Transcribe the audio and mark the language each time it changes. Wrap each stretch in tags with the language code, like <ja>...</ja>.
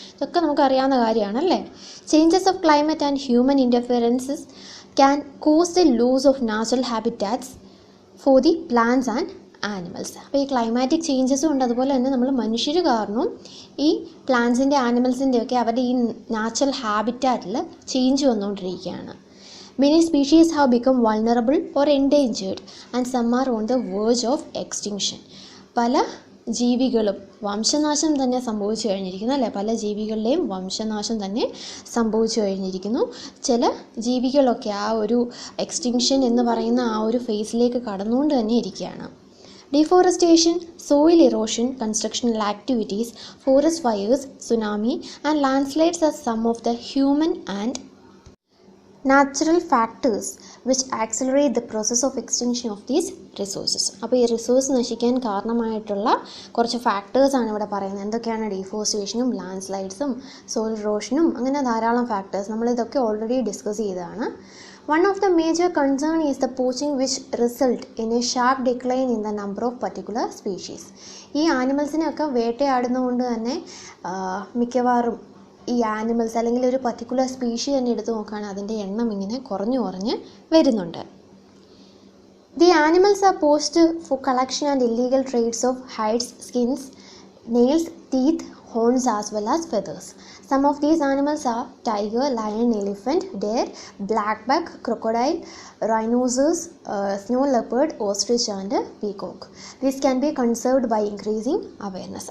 <ml>ഇതൊക്കെ നമുക്കറിയാവുന്ന കാര്യമാണല്ലേ.</ml> <en>Changes of climate and human interferences can cause the loss of natural habitats for the plants and animals.</en> <ml>അപ്പോൾ ഈ climatic ചേഞ്ചസും ഉണ്ട്, അതുപോലെ തന്നെ നമ്മൾ മനുഷ്യർ കാരണവും ഈ പ്ലാന്റ്സിൻ്റെ ആനിമൽസിൻ്റെ ഒക്കെ അവരുടെ ഈ നാച്ചുറൽ ഹാബിറ്റാറ്റിൽ ചേഞ്ച് വന്നുകൊണ്ടിരിക്കുകയാണ്.</ml> <en>Many species have become vulnerable or endangered and some are on the verge of extinction.</en> <ml>പല ജീവികളും വംശനാശം തന്നെ സംഭവിച്ചു കഴിഞ്ഞിരിക്കുന്നു അല്ലേ. പല ജീവികളുടെയും വംശനാശം തന്നെ സംഭവിച്ചു കഴിഞ്ഞിരിക്കുന്നു. ചില ജീവികളൊക്കെ ആ ഒരു എക്സ്റ്റിങ്ഷൻ എന്ന് പറയുന്ന ആ ഒരു ഫേസിലേക്ക് കടന്നുകൊണ്ട് തന്നെ ഇരിക്കുകയാണ്.</ml> <en>Deforestation, soil erosion, constructional activities, forest fires, tsunami and landslides are some of the human and natural factors which accelerate the process of extinction of these resources.</en> <ml>അപ്പോൾ ഈ റിസോഴ്സ് നശിക്കാൻ കാരണമായിട്ടുള്ള കുറച്ച് ഫാക്ടേഴ്സാണ് ഇവിടെ പറയുന്നത്. എന്തൊക്കെയാണ്? ഡീഫോറസ്റ്റേഷനും ലാൻഡ് സ്ലൈഡ്സും സോയിൽ ഇറോഷനും, അങ്ങനെ ധാരാളം ഫാക്ടേഴ്സ് നമ്മളിതൊക്കെ ഓൾറെഡി ഡിസ്കസ് ചെയ്തതാണ്.</ml> <en>One of the major concern is the poaching which result in a sharp decline in the number of particular species.</en> <ml>ഈ ആനിമൽസിനെയൊക്കെ വേട്ടയാടുന്നതുകൊണ്ട് തന്നെ മിക്കവാറും ഈ ആനിമൽസ് അല്ലെങ്കിൽ ഒരു പർട്ടിക്കുലർ സ്പീഷി തന്നെ എടുത്ത് നോക്കുകയാണെങ്കിൽ അതിൻ്റെ എണ്ണം ഇങ്ങനെ കുറഞ്ഞു വരുന്നുണ്ട്.</ml> <en>The animals are post for collection and illegal trades of hides, skins, nails, teeth, horns as well as feathers. Some of these animals are tiger, lion, elephant, deer, blackbuck, crocodile, rhinoceros, snow leopard, ostrich and peacock. These can be conserved by increasing awareness.</en>